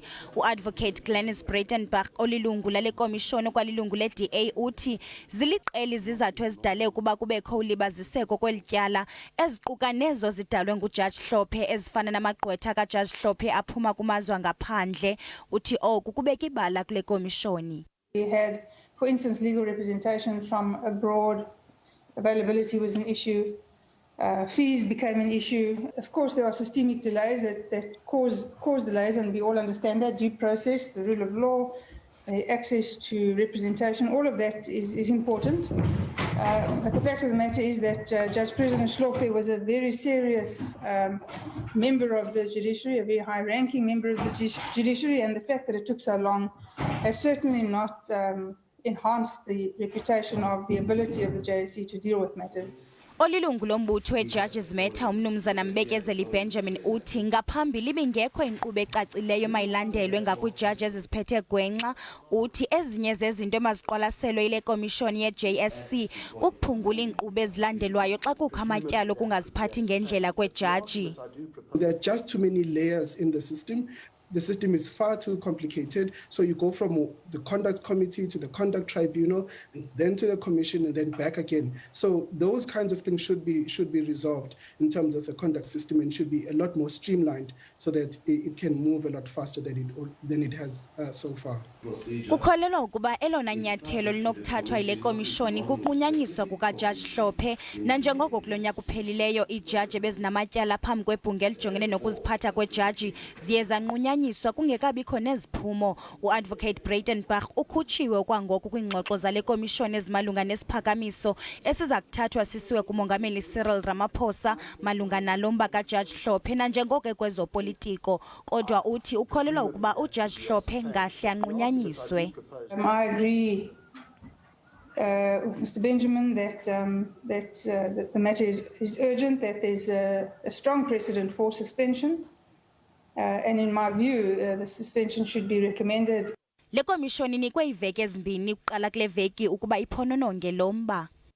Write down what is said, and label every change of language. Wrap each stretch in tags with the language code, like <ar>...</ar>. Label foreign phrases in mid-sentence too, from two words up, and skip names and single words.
<xh>Uadvocate Glenys Breitenbach olilungu lale komishoni kwalilungu le-DA uthi ziliqela izizathu ezidale ukuba kubekho ulibaziseko kweli tyala eziquka nezo zidalwe nguJaji Hlophe ezifana namagqwetha kaJaji Hlophe aphuma kumazwe angaphandle. Uthi oku kubeka ibala kule komishoni.</xh> <en>We had, for instance, legal representation from abroad. Availability was an issue. Fees became an issue. Of course, there are systemic delays that cause delays, and we all understand that. Due process, the rule of law, access to representation, all of that is important. But the fact of the matter is that Judge President Hlophe was a very serious member of the judiciary, a very high-ranking member of the judiciary, and the fact that it took so long has certainly not enhanced the reputation of the ability of the JSC to deal with matters.</en> <xh>Olilungu lombutho weJudges Matter umnumzana Mbekezeli Benjamin uthi ngaphambili bingekho inkqubo ecacileyo mayilandelwe ngakwiijaji eziziphethe gwenxa. Uthi ezinye zezinto emaziqwalaselwe yile komishoni ye-JSC kukuphungula iinkqubo ezilandelwayo xa kukho amatyala okungaziphathi ngendlela kweejaji.</xh> <en>There are just too many layers in the system. The system is far too complicated. So you go from the conduct committee to the conduct tribunal, and then to the commission, and then back again. So those kinds of things should be resolved in terms of the conduct system, and should be a lot more streamlined so that it can move a lot faster than it has so far.</en> <xh>Kukholelwa ukuba elona nyathelo linokuthathwa yile komishoni kukunyanyiswa kukaJaji Hlophe, nanjengoko kulo nyaka uphelileyo iijaji ebezinamatyala phambi kwebhunga elijongene nokuziphatha kweejaji ziye zanqunyanyiswa kungekabikho neziphumo. Uadvocate Breitenbach ukhutshiwe kwangoku kwiingxoxo zale komishoni ezimalunga nesiphakamiso esiza kuthathwa sisiwe kumongameli Cyril Ramaphosa malunga nalo mba kaJaji Hlophe nanjengoko kwezopolitiko. Kodwa uthi ukholelwa ukuba uJaji Hlophe ngahle anqunyanyiswe.</xh> <en>I agree with Mr. Benjamin that the matter is urgent, that there's a strong precedent for suspension, and in my view, the suspension should be recommended.</en> <xh>Le komishoni inikwe iveki ezimbini ukuqala kule veki ukuba iphonononge lo mba.</xh>